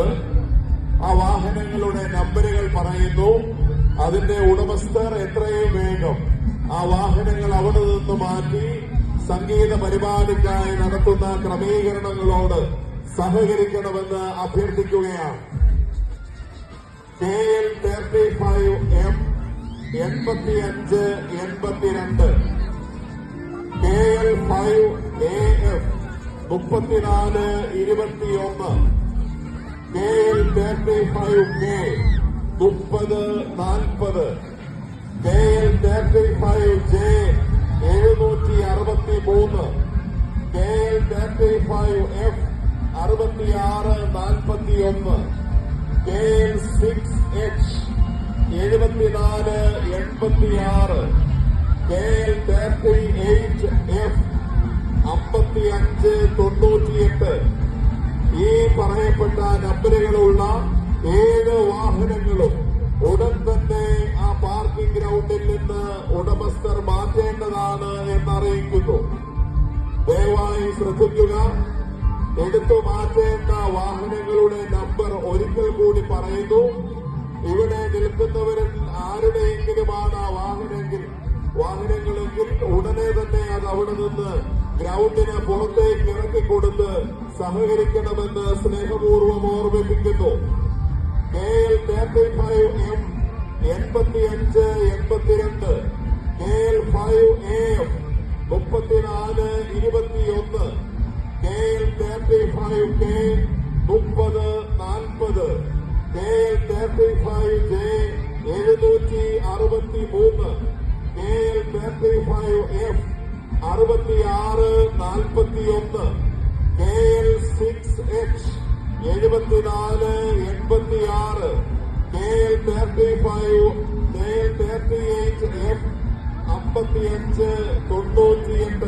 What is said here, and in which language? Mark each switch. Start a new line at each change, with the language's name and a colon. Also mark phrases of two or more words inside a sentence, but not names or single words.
Malayalam: ആ വാഹനങ്ങളുടെ നമ്പറുകൾ പറയുന്നു. അതിന്റെ ഉടമസ്ഥർ എത്രയും വേഗം ആ വാഹനങ്ങൾ അവിടെ നിന്ന് മാറ്റി സംഗീത പരിപാടിക്കായി നടത്തുന്ന ക്രമീകരണങ്ങളോട് സഹകരിക്കണമെന്ന് അഭ്യർത്ഥിക്കുകയാണ്. KL 35M 8582, KL 5AF 3421, KL 35K 3040, KL 35J 763, KL 35F 6641, KL 6H 7486, KL 38F 5598. ഈ പറയപ്പെട്ട നമ്പറുകളുള്ള 7 വാഹനങ്ങളും ഉടൻ തന്നെ ആ പാർക്കിംഗ് ഗ്രൗണ്ടിൽ നിന്ന് ഉടമസ്ഥർ മാറ്റേണ്ടതാണ് എന്നറിയിക്കുന്നു. ദയവായി ശ്രദ്ധിക്കുക. എടുത്തു മാറ്റേണ്ട വാഹനങ്ങളുടെ നമ്പർ ഒരിക്കൽ കൂടി പറയുന്നു. ഇവിടെ നിൽക്കുന്നവരിൽ ആരുടെയെങ്കിലുമാണ് ആ വാഹനങ്ങളെങ്കിൽ ഉടനെ തന്നെ അത് അവിടെ നിന്ന് ഗ്രൗണ്ടിന് പുറത്തേക്ക് ഇറക്കിക്കൊടുത്ത് സഹകരിക്കണമെന്ന് സ്നേഹപൂർവ്വം ഓർമ്മിപ്പിക്കുന്നു. KL 35M 8582, KL 5AF 3421, KL 35K 3040, KL 35J 763, KL 35F 6641, KL 6H 7486, KL 38F 5598.